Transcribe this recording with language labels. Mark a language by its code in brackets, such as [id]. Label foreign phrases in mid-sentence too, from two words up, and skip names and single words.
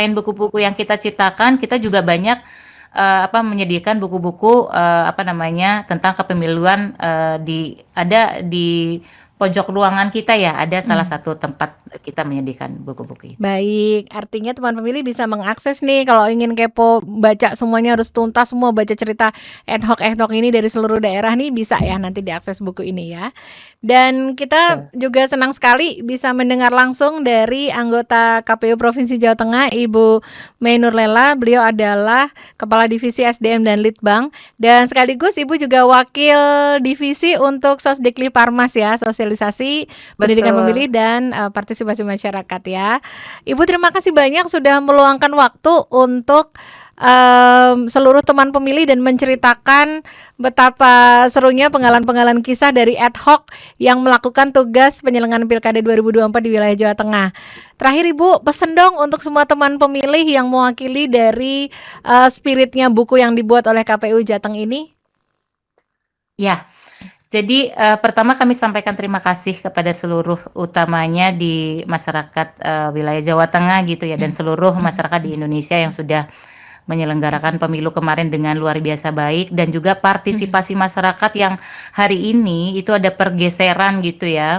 [id] selain buku-buku yang kita ciptakan, kita juga banyak menyediakan buku-buku apa namanya tentang kepemiluan ada di pojok ruangan kita ya, ada salah Hmm. satu tempat kita menyediakan buku-buku itu. Baik, artinya teman pemilih bisa mengakses nih kalau ingin kepo, baca semuanya harus tuntas semua, baca cerita ad hoc ini dari seluruh daerah nih bisa ya nanti diakses buku ini ya. Dan kita juga senang sekali bisa mendengar langsung dari anggota KPU Provinsi Jawa Tengah, Ibu Mei Nurlela. Beliau adalah Kepala Divisi SDM dan Litbang, dan sekaligus Ibu juga Wakil Divisi untuk Sosdikli Parmas ya, sosialisasi pendidikan pemilih Betul. dan partisipasi masyarakat ya. Ibu terima kasih banyak sudah meluangkan waktu untuk seluruh teman pemilih dan menceritakan betapa serunya pengalaman-pengalaman kisah dari ad hoc yang melakukan tugas penyelenggaraan Pilkada 2024 di wilayah Jawa Tengah. Terakhir Ibu, pesen dong untuk semua teman pemilih yang mewakili dari spiritnya buku yang dibuat oleh KPU Jateng ini. Ya, jadi pertama kami sampaikan terima kasih kepada seluruh utamanya di masyarakat wilayah Jawa Tengah gitu ya dan seluruh masyarakat di Indonesia yang sudah menyelenggarakan pemilu kemarin dengan luar biasa baik dan juga partisipasi masyarakat yang hari ini itu ada pergeseran gitu ya.